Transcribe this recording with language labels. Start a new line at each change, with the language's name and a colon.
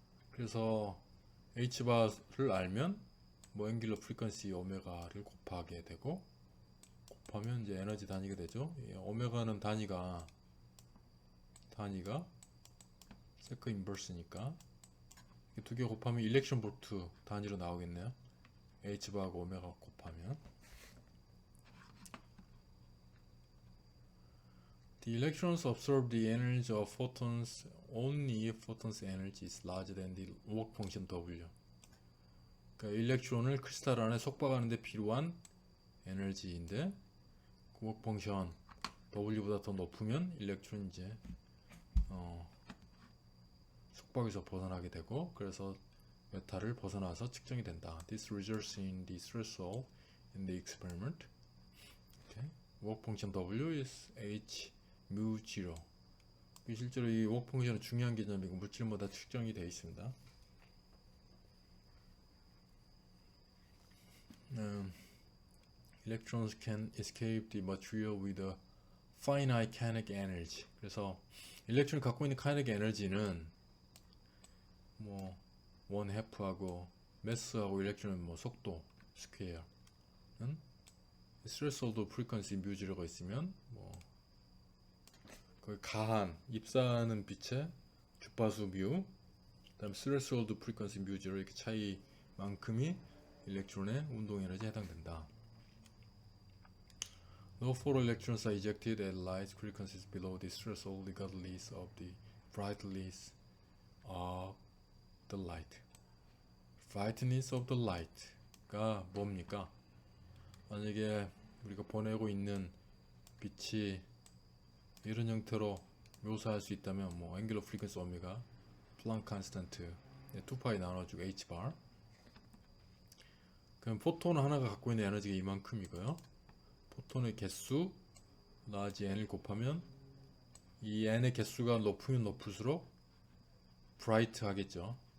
Korean: 그래서 hbar을 알면 뭐 앵귤러 프리퀀시 오메가를 곱하게 되고, 곱하면 이제 에너지 단위가 되죠. 오메가는 단위가 세크 인버스니까 두 개 곱하면 일렉트론 볼트 단위로 나오겠네요. hbar하고 오메가 곱하면.
English: The electrons absorb the energy of photons only if photons energy is larger than the work function W.
Korean: 그러니까 일렉트론을 크리스탈 안에 속박하는 데 필요한 에너지인데 그 work function W보다 더 높으면 일렉트론이 이제 속박에서 벗어나게 되고, 그래서 메탈을 벗어나서 측정이 된다.
English: This results in the threshold in the experiment. Okay. work function W is H mu 0.
Korean: 실제로 이 work function은 중요한 개념이고 물질마다 측정이 되어 있습니다.
English: Electrons can escape the material with a finite kinetic energy.
Korean: 그래서 일렉트론이 갖고 있는 kinetic 에너지는 뭐 1/2하고 매스하고 일렉트론의 뭐 속도 스퀘어는 스레스홀드 프리퀀시 뮤즈가 있으면 뭐 그 가한 입사하는 빛의 주파수 뮤, 그다음 스레스홀드 프리퀀시 뮤즈로 이렇게 차이만큼이 일렉트론의 운동 에너지에 해당된다.
English: No four electrons are ejected at light frequencies below the threshold regardless of the brightness of the light. Brightness of the light가
Korean: 뭡니까? 만약에 우리가 보내고 있는 빛이 이런 형태로 묘사할 수 있다면 뭐 angular frequency 오메가, 플랑크 컨스턴트 2파이 나눠주고 hbar. 그럼 포톤 하나가 갖고 있는 에너지가 이만큼이고요. 포톤의 개수 나머지 n을 곱하면 이 n의 개수가 높으면 높을수록 bright 하겠죠.